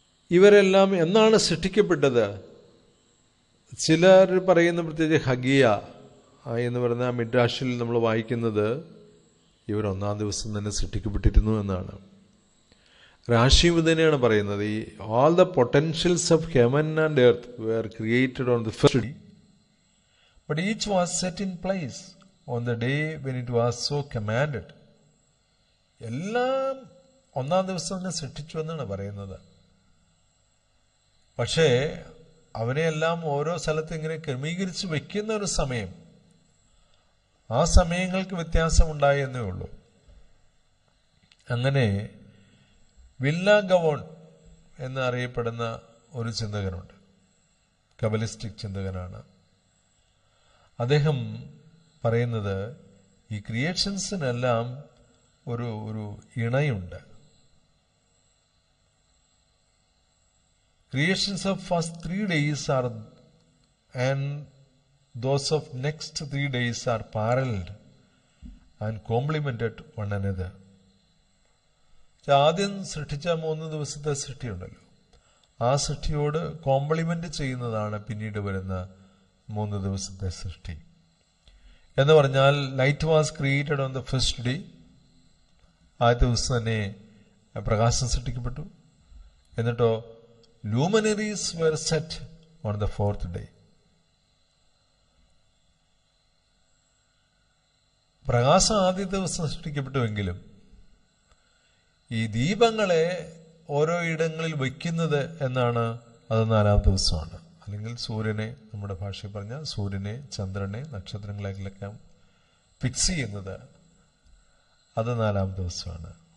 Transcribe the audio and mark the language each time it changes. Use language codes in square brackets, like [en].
[ml] ഇവരെല്ലാം എന്നാണ് സൃഷ്ടിക്കപ്പെട്ടത്? ചിലർ പറയുന്ന, പ്രത്യേകിച്ച് ഹഗിയ എന്ന് പറയുന്ന മിഡ്രാഷിൽ നമ്മൾ വായിക്കുന്നത് ഇവർ 1-ാം ദിവസം തന്നെ സൃഷ്ടിക്കപ്പെട്ടിരുന്നു എന്നാണ്. രാശിയും തന്നെയാണ് പറയുന്നത്. [en] ഈ all the potentials of heaven and earth were created on the first day, but each was set in place on the day when it was so commanded. [ml] എല്ലാം 1-ാം ദിവസം തന്നെ സൃഷ്ടിച്ചു എന്നാണ് പറയുന്നത്. പക്ഷേ അവനെയെല്ലാം ഓരോ സ്ഥലത്ത് ഇങ്ങനെ ക്രമീകരിച്ച് വെക്കുന്ന ഒരു സമയം, ആ സമയങ്ങൾക്ക് വ്യത്യാസം ഉണ്ടായെന്നേ ഉള്ളൂ. അങ്ങനെ വില്ല ഗവോൺ എന്നറിയപ്പെടുന്ന ഒരു ചിന്തകനുണ്ട്, കബലിസ്റ്റിക് ചിന്തകനാണ്. അദ്ദേഹം പറയുന്നത് ഈ ക്രിയേഷൻസിനെല്ലാം ഒരു ഇണയുണ്ട്. [en] Creations of first 3 days are and those of next 3 days are paralleled and complemented one another. [ml] ആദ്യം സൃഷ്ടിച്ച 3 ദിവസത്തെ സൃഷ്ടിയുണ്ടല്ലോ, ആ സൃഷ്ടിയോട് കോംപ്ലിമെന്റ് ചെയ്യുന്നതാണ് പിന്നീട് വരുന്ന 3 ദിവസത്തെ സൃഷ്ടി. എന്ന് പറഞ്ഞാൽ [en] light was created on the first day, [ml] ആദ്യത്തെ ദിവസം തന്നെ പ്രകാശം സൃഷ്ടിക്കപ്പെട്ടു. [en] എന്നിട്ടോ luminaries were set on the 4th day. [ml] പ്രകാശം ആദ്യത്തെ ദിവസം സൃഷ്ടിക്കപ്പെട്ടുവെങ്കിലും ഈ ദീപങ്ങളെ ഓരോ ഇടങ്ങളിൽ വയ്ക്കുന്നത് എന്നാണ് അത് 4-ാം ദിവസമാണ്. അല്ലെങ്കിൽ സൂര്യനെ, നമ്മുടെ ഭാഷയിൽ പറഞ്ഞാൽ സൂര്യനെ, ചന്ദ്രനെ, നക്ഷത്രങ്ങളെല്ലാം ഫിക്സ് ചെയ്യുന്നത് അത് 4-ാം ദിവസമാണ്.